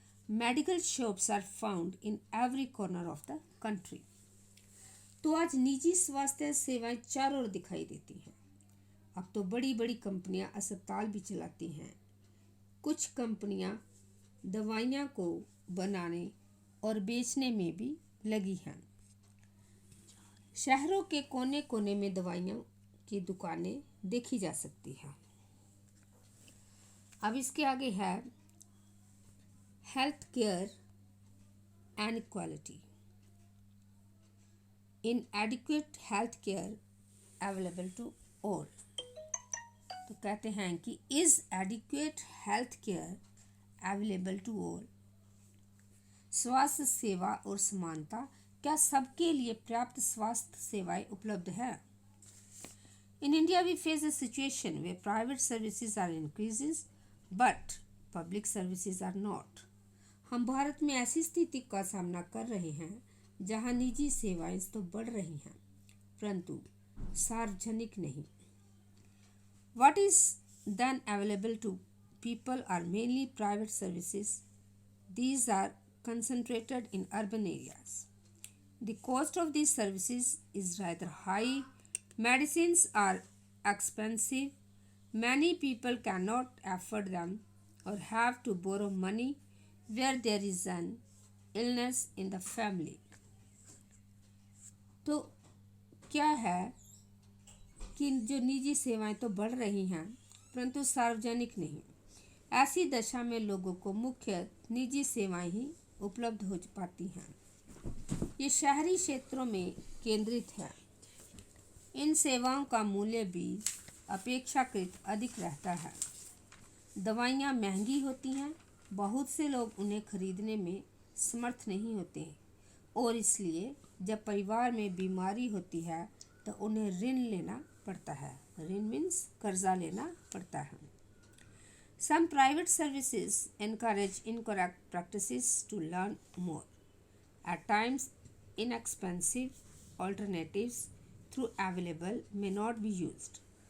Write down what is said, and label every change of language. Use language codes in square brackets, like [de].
[en] Medical shops are found in every corner of the country. [hi] तो आज निजी स्वास्थ्य सेवाएं चारों ओर दिखाई देती हैं। अब तो बड़ी बड़ी कंपनियां अस्पताल भी चलाती हैं। कुछ कंपनियां दवाइयां को बनाने और बेचने में भी लगी हैं। शहरों के कोने कोने में दवाइयों की दुकानें देखी जा सकती हैं। अब इसके आगे है [en] Health care inequality. Inadequate health care available to all. [hi] तो कहते हैं कि [en] Is adequate health care available to all. [hi] स्वास्थ्य सेवा और समानता, क्या सबके लिए पर्याप्त स्वास्थ्य सेवाएं उपलब्ध है? [en] In India, we face a situation where private services are increases, but public services are not. हम भारत में ऐसी स्थिति का सामना कर रहे हैं जहां निजी सेवाएं तो बढ़ रही हैं, परंतु सार्वजनिक नहीं। What is then available to people are mainly private services. These are concentrated in urban areas. The cost of these services is rather high. Medicines are expensive. Many people cannot afford them or have to borrow money where there is an illness in the family. [hi] तो क्या है कि जो निजी सेवाएं तो बढ़ रही हैं परंतु सार्वजनिक नहीं। ऐसी दशा में लोगों को मुख्य निजी सेवाएं ही उपलब्ध हो पाती हैं। ये शहरी क्षेत्रों में केंद्रित है। इन सेवाओं का मूल्य भी अपेक्षाकृत अधिक रहता है। दवाइयाँ महंगी होती हैं, बहुत से लोग उन्हें खरीदने में समर्थ नहीं होते और इसलिए जब परिवार में बीमारी होती है तो उन्हें ऋण लेना पड़ता है। ऋण मीन्स कर्जा लेना पड़ता है। [en] Some private services encourage incorrect practices to learn more. At times, inexpensive alternatives through available may not be used.